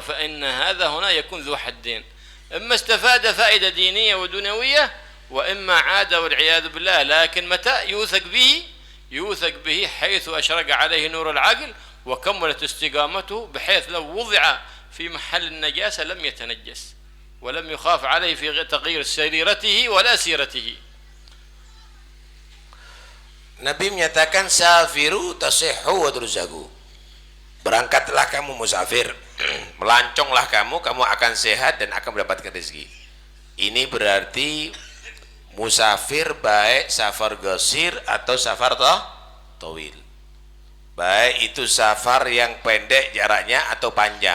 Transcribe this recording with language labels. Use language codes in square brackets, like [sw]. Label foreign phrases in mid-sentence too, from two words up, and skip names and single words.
[ar] فإن هذا هنا يكون ذو حدين: إما استفاد فائدة دينية ودنيوية، وإما عاد والعياذ بالله. لكن متى يوثق به حيث أشرق عليه نور العقل وكملت استقامته، بحيث لو وضع في محل النجاسة لم يتنجس ولم يخاف عليه في تغيير سريرته ولا سيرته. [id] Nabi menyatakan [ar] سافروا تصحوا وترزقوا. [id] Berangkatlah kamu musafir, melanconglah kamu akan sehat dan akan mendapatkan rezeki. Ini berarti musafir baik [ar] سفر قصير [id] atau [ar] سفر طويل. [id] Baik itu safar yang pendek jaraknya atau panjang.